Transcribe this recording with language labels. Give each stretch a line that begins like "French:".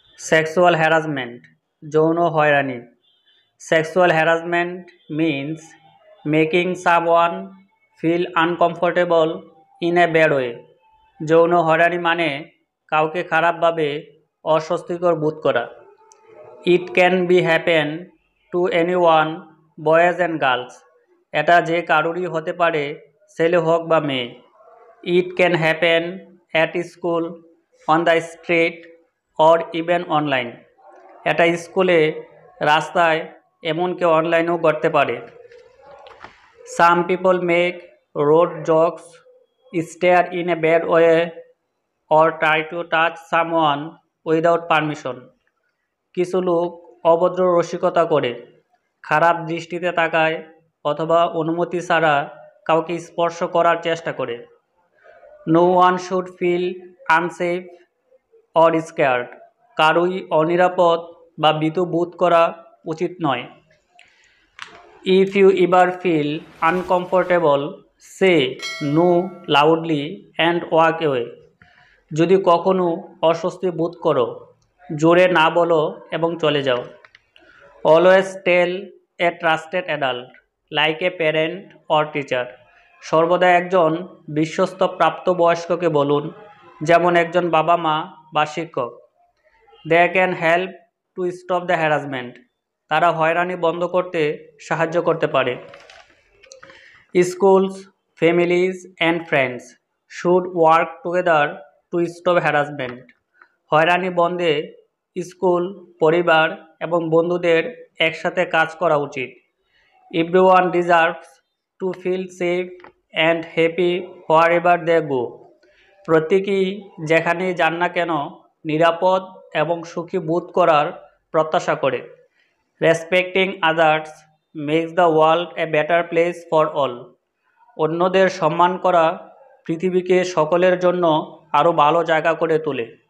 English: Sexual harassment,
Bangla: যৌন হয়রানি.
English: Sexual harassment means making someone feel uncomfortable in a bad way.
Bangla: যৌন হয়রানি মানে কাউকে খারাপভাবে অস্বস্তিকর বোধ করা.
English: It can be happen to anyone, boys and girls.
Bangla: এটা যে কারোরই হতে পারে, ছেলে হোক বা মেয়ে.
English: It can happen at school, on the street or even online.
Bangla: এটা স্কুলে, রাস্তায়, এমনকি অনলাইনেও ঘটতে পারে.
English: Some people make rude jokes, stare in a bad way or try to touch someone without permission.
Bangla: কিছু লোক অভদ্র রসিকতা করে, খারাপ দৃষ্টিতে তাকায় অথবা অনুমতি ছাড়া কাউকে স্পর্শ করার চেষ্টা করে.
English: No one should feel unsafe or scared.
Bangla: কারোই অনিরাপদ বা ভীতু বোধ করা উচিত নয়.
English: If you ever feel uncomfortable, say no loudly and walk away.
Bangla: যদি কখনো অস্বস্তি বোধ করো, জোরে না বলো এবং চলে যাও.
English: Always tell a trusted adult, like a parent or teacher.
Bangla: সর্বদা একজন বিশ্বস্ত প্রাপ্তবয়স্ককে বলুন, যেমন একজন বাবা মা বা শিক্ষক.
English: They can help to stop the harassment.
Bangla: তারা হয়রানি বন্ধ করতে সাহায্য করতে পারে.
English: Schools, families and friends should work together to stop harassment.
Bangla: হয়রানি বন্ধে স্কুল, পরিবার এবং বন্ধুদের একসাথে কাজ করা উচিত.
English: Everyone deserves to feel safe and happy wherever they go.
Bangla: প্রত্যেকেই যেখানেই যান না কেন নিরাপদ এবং সুখী বোধ করার প্রত্যাশা করে.
English: Respecting others makes the world a better place for all.
Bangla: অন্যদের সম্মান করা পৃথিবীকে সকলের জন্য আরও ভালো জায়গা করে তোলে.